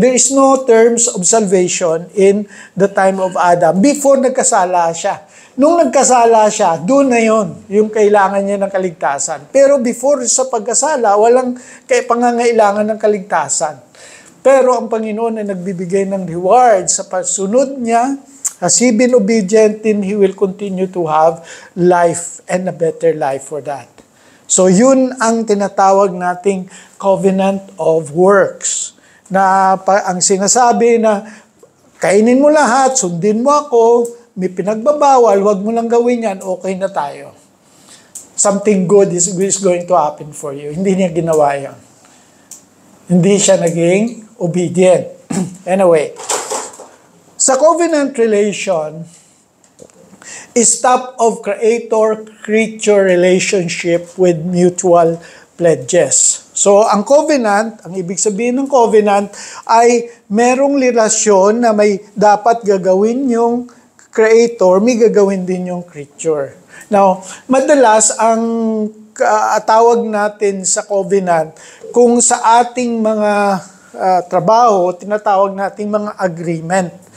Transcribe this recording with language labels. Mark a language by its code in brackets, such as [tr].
[en] There is no terms of salvation in the time of Adam before [tl] nagkasala siya. Nung nagkasala siya, doon na yon yung kailangan niya ng kaligtasan. Pero before sa pagkasala, walang pangangailangan ng kaligtasan. Pero ang Panginoon ay nagbibigay ng reward sa pagsunod niya. [en] As He been obedient, then He will continue to have life and a better life for that. [tl] So yun ang tinatawag nating covenant of works. Na ang sinasabi na kainin mo lahat, sundin mo ako, may pinagbabawal, wag mo lang gawin yan, okay na tayo. [en] Something good is going to happen for you. [tl] Hindi niya ginawa yan. Hindi siya naging [en] obedient. Anyway, sa covenant relation is top of creator-creature relationship with mutual pledges. [tl] So, ang covenant, ang ibig sabihin ng covenant ay merong relasyon na may dapat gagawin yung creator, may gagawin din yung creature. Now, madalas ang tawag natin sa covenant, kung sa ating mga trabaho, tinatawag nating mga agreement.